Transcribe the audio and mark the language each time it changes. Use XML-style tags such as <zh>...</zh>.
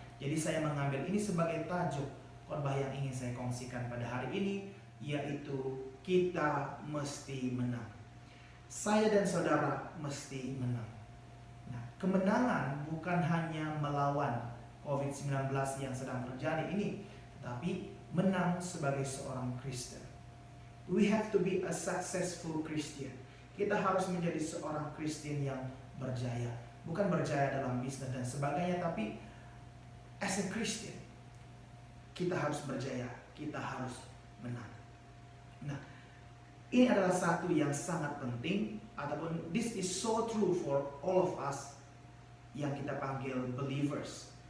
<ms>Jadi saya mengambil ini sebagai tajuk khotbah yang ingin saya kongsikan pada hari ini, yaitu kita mesti menang. Saya dan saudara mesti menang. Nah, kemenangan bukan hanya melawan COVID-19 yang sedang terjadi ini, tetapi menang sebagai seorang Kristen.</ms> <en>We have to be a successful Christian.</en> <ms>Kita harus menjadi seorang Kristen yang berjaya. Bukan berjaya dalam bisnis dan sebagainya, tapi</ms> <en>as a Christian,</en> <ms>kita harus berjaya, kita harus menang. Nah, ini adalah satu yang sangat penting, ataupun</ms> <en>this is so true for all of us</en> <ms>yang kita panggil believers.</ms>